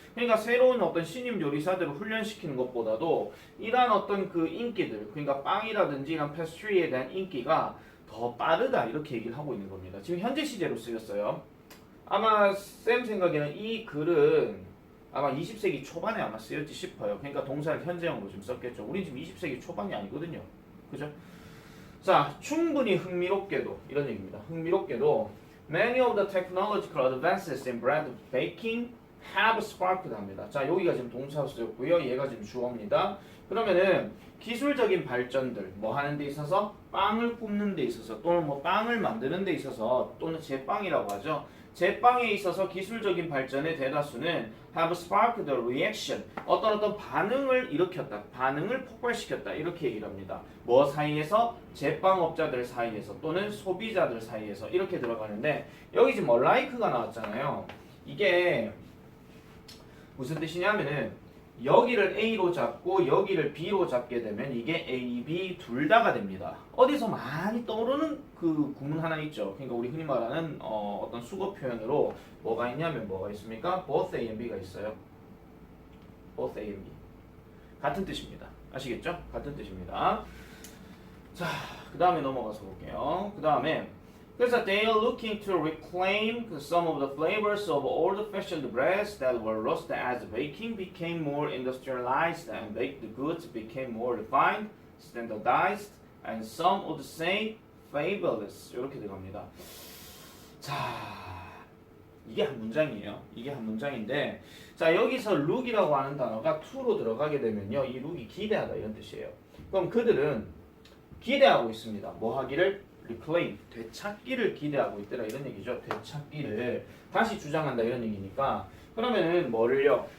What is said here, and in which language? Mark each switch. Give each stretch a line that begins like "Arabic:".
Korean: 그러니까 새로운 어떤 신임 요리사들을 훈련시키는 것보다도 이러한 어떤 그 인기들, 그러니까 빵이라든지 이런 패스트리에 대한 인기가 더 빠르다 이렇게 얘기를 하고 있는 겁니다. 지금 현재 시제로 쓰였어요. 아마 쌤 생각에는 이 글은 아마 20세기 초반에 아마 쓰였지 싶어요. 그러니까 동사를 현재형으로 지금 썼겠죠. 우리 지금 20세기 초반이 아니거든요. 그죠? 자, 충분히 흥미롭게도 이런 얘기입니다. 흥미롭게도
English: many of the technological advances in bread baking have sparked
Korean: 합니다. 자, 여기가 지금 동사로 쓰였고요. 얘가 지금 주어입니다. 그러면은 기술적인 발전들 뭐 하는 데 있어서 빵을 굽는 데 있어서 또는 뭐 빵을 만드는 데 있어서 또는 제빵이라고 하죠. 제빵에 있어서 기술적인 발전의 대다수는
English: have sparked the reaction,
Korean: 어떤 반응을 일으켰다, 반응을 폭발시켰다 이렇게 얘기를 합니다. 뭐 사이에서? 제빵업자들 사이에서 또는 소비자들 사이에서 이렇게 들어가는데 여기 지금 like가 나왔잖아요. 이게 무슨 뜻이냐면은 여기를 A로 잡고 여기를 B로 잡게 되면 이게 A, B 둘 다가 됩니다. 어디서 많이 떠오르는 그 구문 하나 있죠. 그러니까 우리 흔히 말하는 어떤 수거 표현으로 뭐가 있냐면 뭐가 있습니까?
English: Both A and B가
Korean: 있어요.
English: Both A and B.
Korean: 같은 뜻입니다. 아시겠죠? 같은 뜻입니다. 자, 그 다음에 넘어가서 볼게요. 그 다음에 그래서
English: they are looking to reclaim some of the flavors of old-fashioned breads that were lost as baking became more industrialized and baked goods became more refined, standardized, and some would say fabulous.
Korean: 이렇게 들어갑니다. 자, 이게 한 문장이에요. 이게 한 문장인데 자 여기서 look이라고 하는 단어가 to로 들어가게 되면요. 이 look이 기대하다 이런 뜻이에요. 그럼 그들은 기대하고 있습니다. 뭐 하기를? reclaim, 되찾기를 기대하고 있더라 이런 얘기죠. 되찾기를 다시 주장한다 이런 얘기니까 그러면은 뭐를요?